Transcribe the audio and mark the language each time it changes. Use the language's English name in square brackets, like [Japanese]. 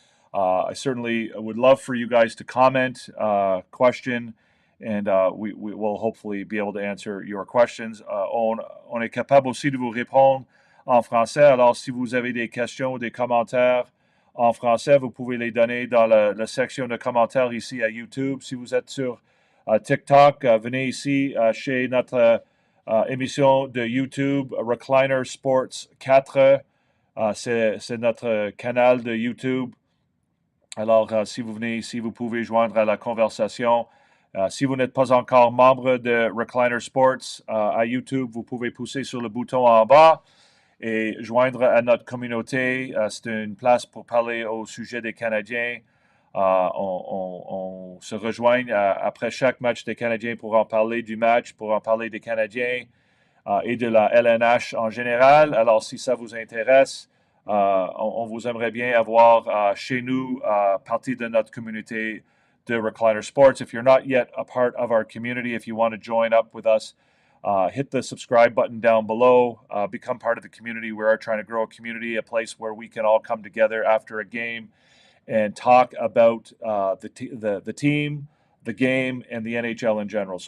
[English] So I certainly would love for you guys to comment, question, and we will hopefully be able to answer your questions. [French] On est capable aussi de vous répondre en français. Alors, si vous avez des questions ou des commentaires en français, vous pouvez les donner dans la section de commentaires ici à YouTube. Si vous êtes sur TikTok, venez ici chez notre émission de YouTube, Recliner Sports 4. C'est notre canal de YouTube. Alors, si vous venez ici, vous pouvez joindre à la conversation. Si vous n'êtes pas encore membre de Recliner Sports à YouTube, vous pouvez pousser sur le bouton en bas et joindre à notre communauté. C'est une place pour parler au sujet des Canadiens. On se rejoint après chaque match des Canadiens pour en parler du match, pour en parler des Canadiens et de la LNH en général. Alors, si ça vous intéresse, on vous aimerait bien avoir chez nous, partie de notre communauté de Recliner Sports. [English] If you're not yet a part of our community, if you want to join up with us, hit the subscribe button down below. Become part of the community. We are trying to grow a community, a place where we can all come together after a game and talk about the team, the game, and the NHL in general.